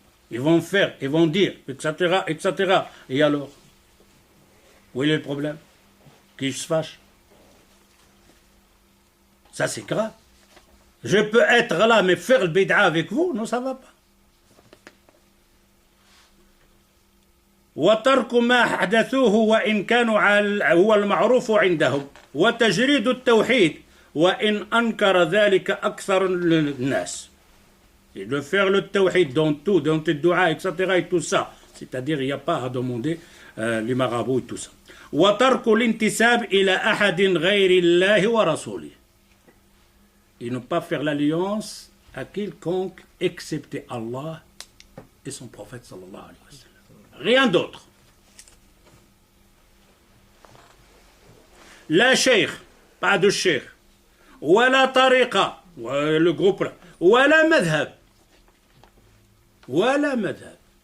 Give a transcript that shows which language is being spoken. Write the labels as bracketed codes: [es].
[fr] Ils vont faire, ils vont dire, etc., etc. Et alors? Où est le problème? Qui se fâche? Ça, c'est grave. Je peux être là, mais faire le bid'a avec vous? Non, ça ne va pas. [ar] وترك ما حدثوه وإن كانوا هو المعروف عندهم وتجريد التوحيد وإن أنكر ذلك أكثر الناس. [fr] Et de faire le tawhid dans tout, dans tes doigts, etc. et tout ça. C'est-à-dire, il n'y a pas à demander les marabouts et tout ça. [ar] وترك الانتساب إلى أحد غير الله ورسوله. [fr] Et ne pas faire l'alliance à quiconque excepté Allah et son prophète sallallahu alayhi wa sallam. Rien d'autre. La cheikh, pas de cheikh. Wala tariqa, le groupe là. Wala madhab. Wala madhab.